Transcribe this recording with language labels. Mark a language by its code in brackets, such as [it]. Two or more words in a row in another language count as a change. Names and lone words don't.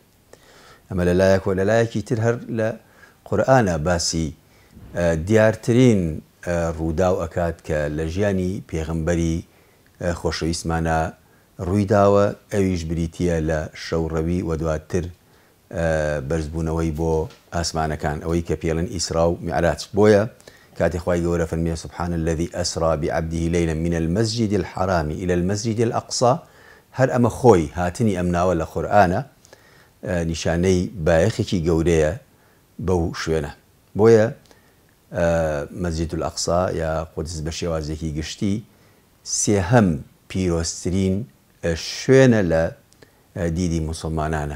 [ckb] ئەمە لەلایەک و لەلایەکی تر هەر لە قورئانە باسی دیارترین ڕوودا و ئەکات کە لە ژیانی پێغەمبەری خۆشەویستمانە ڕوویداوە، ئەویش بریتیە لە شەوڕەوی و دواتر بەرزبوونەوەی بۆ ئاسمانەکان، ئەوەی کە پێڵن ئیسرا و میعراج. بۆیە کاتی خوای گەورە فەرمێ [ar] سبحان الذي أسرى بعبده ليلا من المسجد الحرام إلى المسجد الأقصى، [ckb] هەر ئەمە خۆی هاتنی ئەم ناوە لە قورئانە نیشانەی بایەخێکی گەورەیە بەو شوێنە. بۆیە مەسجید الأقصا یا قودس بە شێوازێکی گشتی سێهەم پیرۆزترین شوێنە لە دیدی مسلمانانە.